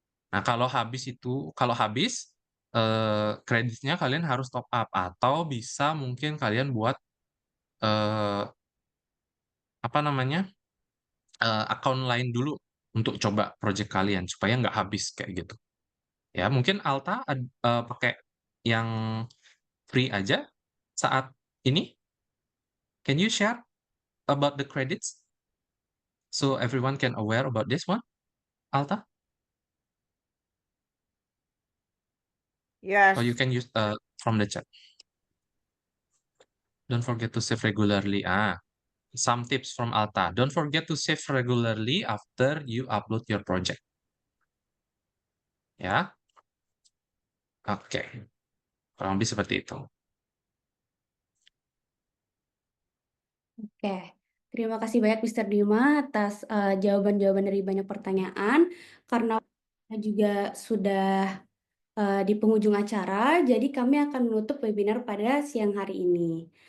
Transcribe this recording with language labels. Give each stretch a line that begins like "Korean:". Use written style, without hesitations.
Indonesian: Nah, kalau habis kreditnya kalian harus top up atau bisa mungkin kalian buat eh, apa namanya account lain dulu untuk coba project kalian supaya nggak habis kayak gitu. Ya, mungkin Alta pakai yang free aja saat ini.
English: Can you share about the credits so everyone can aware about this one, Alta? Or you Yes. can use from the chat. Don't forget to save regularly. Some tips from Alta. Don't forget to save regularly after you upload your project.
Indonesian: Ya, oke. Kurang lebih seperti itu. oke. Terima kasih banyak Mr. Dima atas jawaban-jawaban dari banyak pertanyaan. Karena juga sudah di penghujung acara, jadi kami akan menutup webinar pada siang hari ini.